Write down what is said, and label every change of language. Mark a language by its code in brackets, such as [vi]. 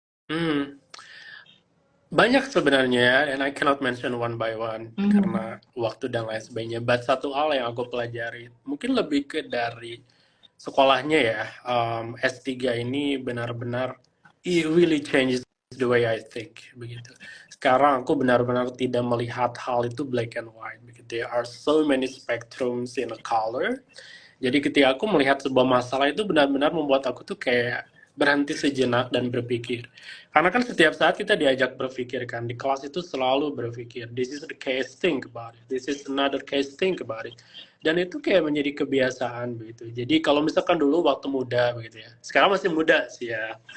[en] Hmm, [id] banyak sebenarnya, [en] and I cannot mention one by one Mhm. [id] karena waktu dan lain sebagainya. But satu hal yang aku pelajari, mungkin lebih ke dari sekolahnya ya. S3 ini benar-benar [en] it really changes the way I think begitu. [id] Sekarang aku benar-benar tidak melihat hal itu [en] black and white [id] begitu. [en] There are so many spectrums in a color. [id] Jadi ketika aku melihat sebuah masalah itu benar-benar membuat aku tuh kayak berhenti sejenak dan berpikir. Karena kan setiap saat kita diajak berpikir kan, di kelas itu selalu berpikir, [en] this is the case, think about it, this is another case, think about it. [id] Dan itu kayak menjadi kebiasaan begitu. Jadi kalau misalkan dulu waktu muda begitu ya, sekarang masih muda sih ya.